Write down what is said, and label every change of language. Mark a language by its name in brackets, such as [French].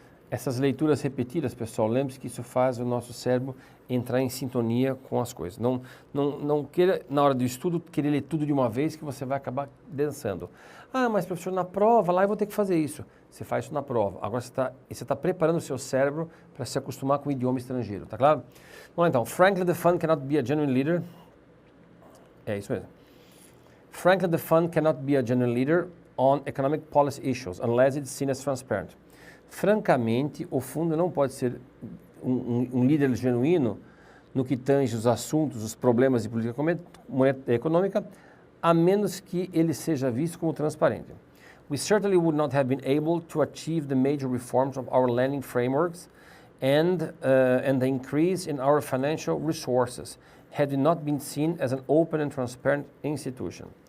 [Portuguese] Essas leituras repetidas, pessoal, lembre-se que isso faz o nosso cérebro entrar em sintonia com as coisas. Não queira, na hora do estudo, querer ler tudo de uma vez que você vai acabar dançando. Ah, mas professor, na prova lá eu vou ter que fazer isso. Você faz isso na prova. Agora você está preparando o seu cérebro para se acostumar com o idioma estrangeiro, tá claro? Vamos lá então. [English] Frankly, the fund cannot be a genuine leader. [Portuguese] É isso mesmo. [English] Frankly, the fund cannot be a genuine leader on economic policy issues unless it's seen as transparent. [Portuguese] Francamente, o fundo não pode ser um líder genuíno no que tange os assuntos, os problemas de política econômica, a menos que ele seja visto como transparente. [English] We certainly would not have been able to achieve the major reforms of our lending frameworks and the increase in our financial resources had we not been seen as an open and transparent institution.